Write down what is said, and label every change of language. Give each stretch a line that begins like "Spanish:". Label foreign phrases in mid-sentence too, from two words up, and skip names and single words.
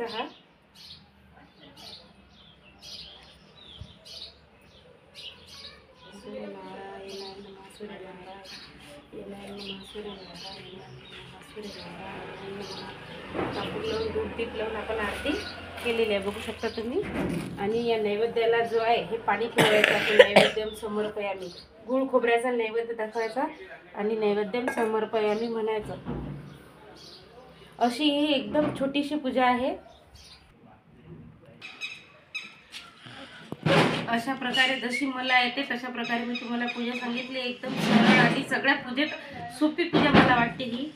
Marathi: हा कापूर लावून दूध दीप लावून आपण आरती केलेली आहे, बघू शकता तुम्ही। आणि या नैवेद्याला जो आहे हे पाणी ठेवायचं आपण।
Sanskrit: नैवेद्यम समर्पयामी,
Marathi: गुळ खोबऱ्याचा नैवेद्य दाखवायचा आणि
Sanskrit: नैवेद्यम समर्पयामी
Marathi: म्हणायचं। अशी ही एकदम छोटीशी पूजा आहे। अशा प्रकारे जशी मला येते तशा प्रकारे मी तुम्हाला पूजा सांगितली। एकदम सरळ आणि सगळ्या पूजेत सोपी पूजा मला वाटते ही।